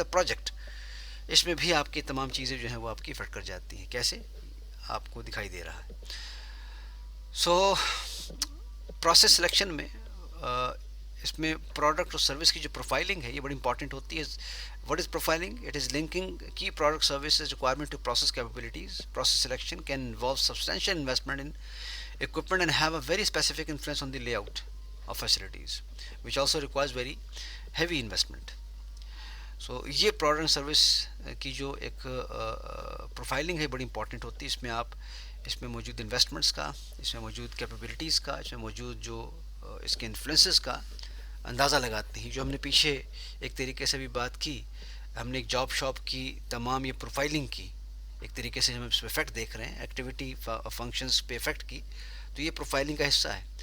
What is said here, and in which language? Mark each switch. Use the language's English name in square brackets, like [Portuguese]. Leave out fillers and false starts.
[English] and the project, [Urdu] اس میں بھی آپ کی تمام چیزیں جو ہیں وہ آپ کی فٹ کر جاتی ہیں. کیسے آپ کو دکھائی دے رہا ہے. سو پروسیس سلیکشن میں اس میں پروڈکٹ اور سروس کی جو پروفائلنگ ہے یہ بڑی امپورٹنٹ ہوتی ہے. [English] What is profiling? It is linking key product services requirement to process capabilities. Process selection can involve substantial investment in equipment and have a very specific influence on the layout of facilities, which also requires very heavy investment. [Urdu] So یہ product and service کی جو ایک profiling ہے بڑی important ہوتی ہے. اس میں موجود انویسٹمنٹس کا، اس میں موجود کیپیبلٹیز کا، اس میں موجود جو اس کے انفلوئنسز کا اندازہ لگاتے ہیں. جو ہم نے پیچھے ایک طریقے سے بھی بات کی، ہم نے ایک جاب شاپ کی تمام یہ پروفائلنگ کی، ایک طریقے سے ہم اس پہ افیکٹ دیکھ رہے ہیں، ایکٹیویٹی فنکشنز پہ افیکٹ کی، تو یہ پروفائلنگ کا حصہ ہے.